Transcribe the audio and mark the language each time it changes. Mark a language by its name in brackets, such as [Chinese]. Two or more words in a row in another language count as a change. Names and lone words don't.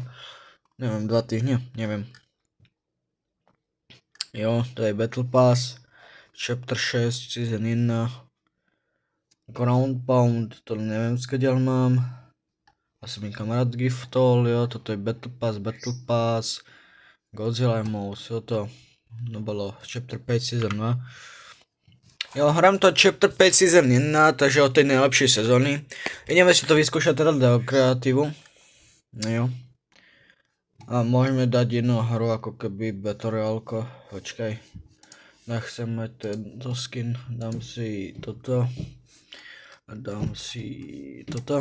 [Slovak] Neviem, 2 týždne, neviem. Jo, to je [English] Battle Pass, Chapter 6 Season 1. [Slovak] Ground Pound, to neviem skadiaľ mám. Asi mi kamarát giftol, jo, toto je [English] Battle Pass, Godzilla Emotes, [Slovak] jo, to bolo [English] Chapter 5 Season 2. [Slovak] Jo, hrám to [English] Chapter 5 Season 1, [Slovak] takže od tej najlepšej sezóny. Ideme si to vyskúšať teda do kreatívu. Jo. A môžeme dať jednu hru ako keby [English] Battle Royale. [Slovak] Počkaj. Nechcem mať tento skin, dám si toto. Dám si toto.